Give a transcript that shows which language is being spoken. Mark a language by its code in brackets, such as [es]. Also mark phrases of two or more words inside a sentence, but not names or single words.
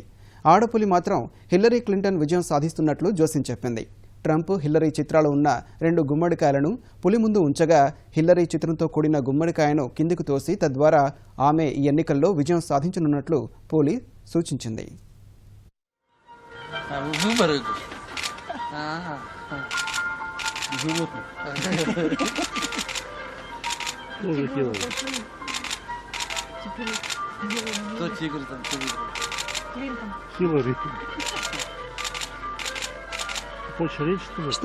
[te] ఆడపులి మాత్రం హిల్లరీ క్లింటన్ విజయం సాధిస్తున్నట్లు జోస్యం చెప్పింది. ట్రంప్, హిల్లరీ చిత్రాలు ఉన్న 2 గుమ్మడికాయలను పులి ముందు ఉంచగా హిల్లరీ చిత్రంతో కూడిన గుమ్మడికాయను కిందికి తోసి తద్వారా ఆమె ఈ ఎన్నికల్లో విజయం సాధించనున్నట్లు పులి సూచించింది. [ru] Кто тигр там? Клинтон. Хиллари. Хочешь речь, что ли?